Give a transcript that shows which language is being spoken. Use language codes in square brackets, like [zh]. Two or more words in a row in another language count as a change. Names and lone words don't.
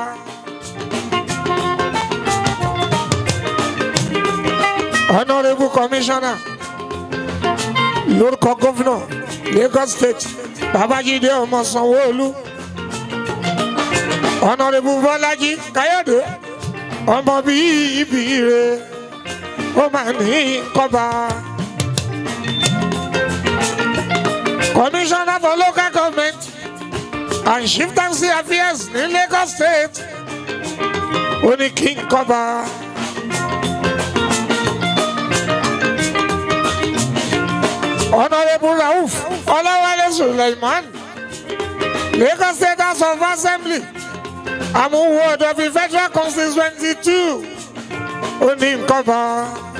[en] Honorable Commissioner [yo] lórúkọ gómìnà Lagos State Babájídé ọmọ Sanwó-Olú Honorable Bọ́lájí Káyọ̀dé ọmọ bíi ibi rẹ̀ ó máa ní kọba. [en] Commissioner for Local Government and Chieftaincy Affairs in Lagos State, Oni King Koba. Honorable Rauf Olawale Suleiman, Lagos State House of Assembly, Amu Ward of the Federal Constituency 2, Oni Koba.